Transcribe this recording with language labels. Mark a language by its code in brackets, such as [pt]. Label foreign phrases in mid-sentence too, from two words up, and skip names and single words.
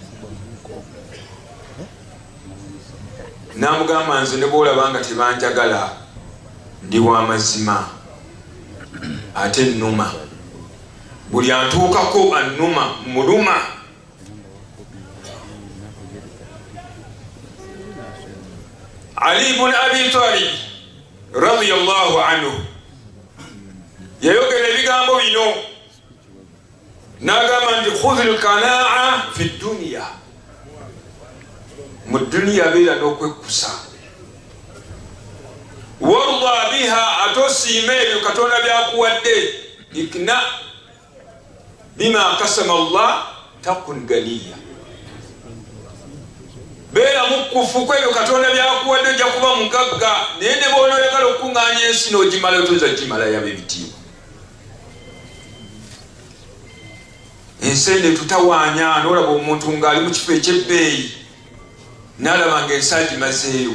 [lg] N'amugamba nze ne bw'olaba nga tebanjagala ndi wa mazima ate nnuma, buli antuukako annuma muluma. Ali ibn Abi Talib [ar] رضي الله عنه [lg] yayogera ebigambo bino n'agamba nti [ar] خذ القناعة في الدنيا, [lg] mu duniya beera n'okwekkusa. [ar] وارض بها, [lg] atosiima ebyo Katonda byakuwadde. [ar] اقنع بما قسم الله تكن غنيا, [lg] beera mukkufu kwebyo Katonda byakuwadde, ojja kuba mugagga. Naye ne bw'onoyagala okuŋŋaanya ensi n'ogimala, otoza gimala yaba ebitiibwa. Ensende tutawaanya, n'olaba omuntu ng'ali mu kifo eky'ebbeeyi n'alaba ng'ensi agimazeeyo.